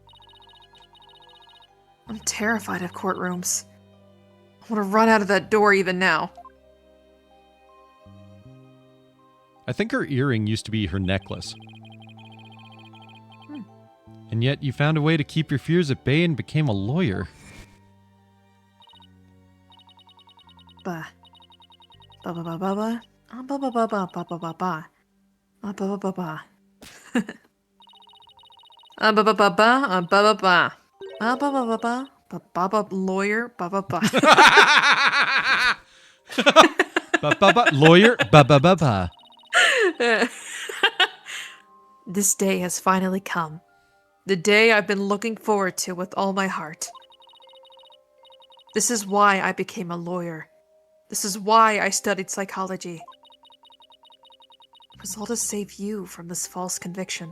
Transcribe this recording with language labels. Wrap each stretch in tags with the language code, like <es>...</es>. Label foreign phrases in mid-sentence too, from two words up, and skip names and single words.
<en>I'm terrified of courtrooms. I want to run out of that door even now. I think her earring used to be her necklace. And yet you found a way to keep your fears at bay and became a lawyer. Ba. Ba ba ba ba ba. Ba ba ba ba ba ba ba ba. Ba ba ba ba. Ba ba ba ba ba ba ba. Ba ba ba ba ba. Ba ba lawyer. Ba ba ba. Ba ba ba lawyer. Ba ba ba ba. This day has finally come. The day I've been looking forward to with all my heart. This is why I became a lawyer. This is why I studied psychology. It was all to save you from this false conviction.</en>